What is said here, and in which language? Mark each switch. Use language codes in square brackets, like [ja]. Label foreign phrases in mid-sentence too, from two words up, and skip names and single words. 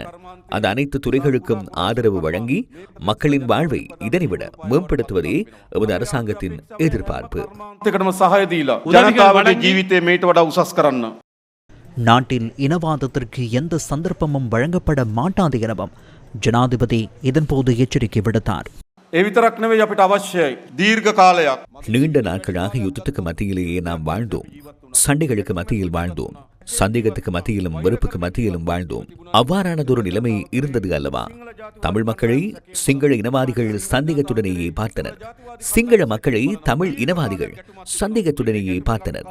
[ta] அந்த அனைத்து துறைகளுக்கும் ஆதரவு வழங்கி மக்களின் வாழ்வை இதனைவிட மேம்படுத்துவதே எமது அரசாங்கத்தின் எதிர்பார்ப்பு. நாட்டில் இனவாதத்திற்கு எந்த சந்தர்ப்பமும் வழங்கப்பட மாட்டாது எனவும் ஜனாதிபதி இதன்போது எச்சரிக்கை விடுத்தார். [si] ඒ විතරක් නෙවෙයි අපිට අවශ්‍යයි දීර්ඝ කාලයක්. [ta] நீண்ட நாட்களாக யுத்தத்துக்கு மத்தியிலேயே நாம் வாழ்ந்தோம். சண்டைகளுக்கு மத்தியில் வாழ்ந்தோம். சந்தேகத்துக்கு மத்தியிலும் வெறுப்புக்கு மத்தியிலும் வாழ்ந்தோம். அவ்வாறானதொரு நிலைமை இருந்தது அல்லவா? தமிழ் மக்களை சிங்கள இனவாதிகள் சந்தேகத்துடனேயே பார்த்தனர். சிங்கள மக்களை தமிழ் இனவாதிகள் சந்தேகத்துடனேயே பார்த்தனர்.